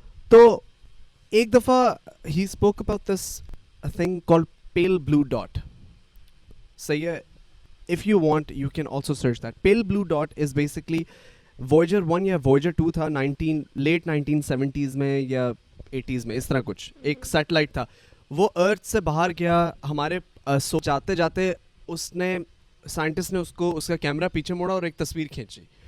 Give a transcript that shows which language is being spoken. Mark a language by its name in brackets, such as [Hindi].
[Urdu] تو ایک دفعہ [English] ہی spoke about this thing called pale blue dot. [Urdu] صحیح ہے. [English] If you want, you can also search that. Pale blue dot is basically [Urdu] Voyager 1 یا Voyager 2 تھا late 1970s میں یا 80s میں, اس طرح کچھ ایک سیٹلائٹ تھا. وہ ارتھ سے باہر گیا. ہمارے جاتے جاتے سائنٹسٹ نے اس کا کیمرہ پیچھے موڑا اور ایک تصویر کھینچی.